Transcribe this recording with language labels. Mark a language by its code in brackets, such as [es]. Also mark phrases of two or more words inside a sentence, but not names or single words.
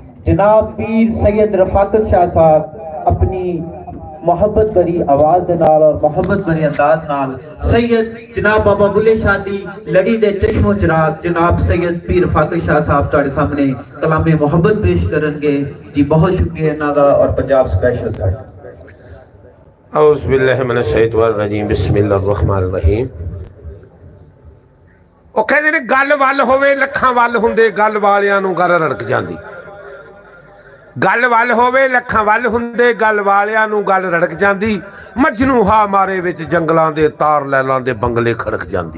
[pa] ਜਨਾਬ ਪੀਰ ਸੱਯਦ ਰਫ਼ਾਕਤ ਸ਼ਾਹ ਸਾਹਬ ਅਪਨੀ ਮੁਹੱਬਤ ਭਰੀ ਆਵਾਜ਼ ਦੇ ਨਾਲ ਔਰ ਮੁਹੱਬਤ ਭਰੀ ਅੰਦਾਜ਼ ਨਾਲ ਸੱਯਦ ਜਨਾਬ ਬਾਬਾ ਬੁੱਲ੍ਹੇ ਸ਼ਾਹ ਦੀ ਲੜੀ ਦੇ ਚਸ਼ਮੋ ਚਿਰਾਗ਼ ਜਨਾਬ ਸੱਯਦ ਪੀਰ ਰਫ਼ਾਕਤ ਸ਼ਾਹ ਸਾਹਬ ਤੁਹਾਡੇ ਸਾਮ੍ਹਣੇ ਕਲਾਮੇ ਮੁਹੱਬਤ ਪੇਸ਼ ਕਰਨਗੇ ਜੀ। ਬਹੁਤ ਸ਼ੁਕਰੀਆ ਇਨ੍ਹਾਂ ਦਾ ਔਰ ਪੰਜਾਬ ਸਪੈਸ਼ਲ ਸਾਹਬ। [ar] أعوذ بالله من الشيطان الرجيم بسم الله الرحمن الرحيم. [pa] ਉਹ ਕਹਿੰਦੇ ਨੇ ਗੱਲ ਵੱਲ ਹੋਵੇ ਲੱਖਾਂ ਵੱਲ ਹੁੰਦੇ ਗੱਲ ਵਾਲਿਆਂ ਨੂੰ ਗੱਲ ਰੜਕ ਜਾਂਦੀ। ਗੱਲ ਵੱਲ ਹੋਵੇ ਲੱਖਾਂ ਵੱਲ ਹੁੰਦੇ ਗੱਲ ਵਾਲਿਆਂ ਨੂੰ ਗੱਲ ਰੜਕ ਜਾਂਦੀ। ਮਜਨੂ ਹਾ ਮਾਰੇ ਵਿੱਚ ਜੰਗਲਾਂ ਦੇ ਤਾਰ ਲੈਲਾਂ ਦੇ ਬੰਗਲੇ ਖੜਕ ਜਾਂਦੀ।